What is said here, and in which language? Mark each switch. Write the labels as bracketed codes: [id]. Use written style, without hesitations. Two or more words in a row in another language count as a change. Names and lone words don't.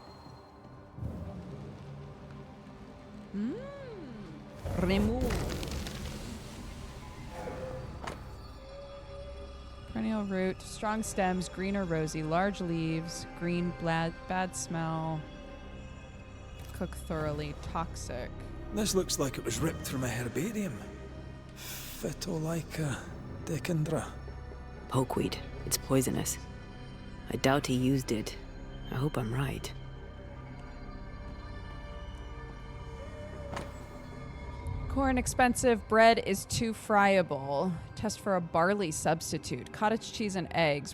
[en] Remove. Perennial root, strong stems, green or rosy, large leaves, green, bad smell, cook thoroughly, toxic. This looks like it was ripped from a herbarium. Phytolaica decandra. Pokeweed. It's poisonous. I doubt he used it. I hope I'm right. Corn expensive, bread is too friable. Test for a barley substitute. Cottage cheese and eggs.